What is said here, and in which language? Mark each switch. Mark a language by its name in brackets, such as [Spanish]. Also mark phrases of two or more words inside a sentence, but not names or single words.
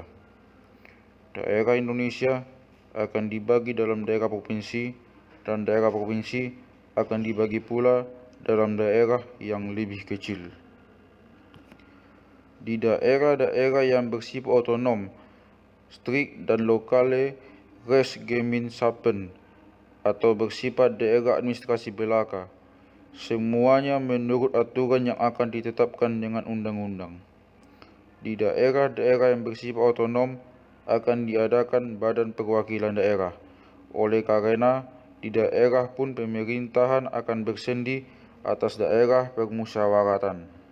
[Indonesian] Daerah Indonesia akan dibagi dalam daerah provinsi, dan daerah provinsi akan dibagi pula dalam daerah yang lebih kecil. Di daerah-daerah yang bersifat otonom, [Dutch] strict dan lokale res Gemeinschaften [Indonesian] atau bersifat daerah administrasi belaka, semuanya menurut aturan yang akan ditetapkan dengan undang-undang. Di daerah-daerah yang bersifat otonom akan diadakan badan perwakilan daerah. Oleh karena di daerah pun pemerintahan akan bersendi atas daerah permusyawaratan.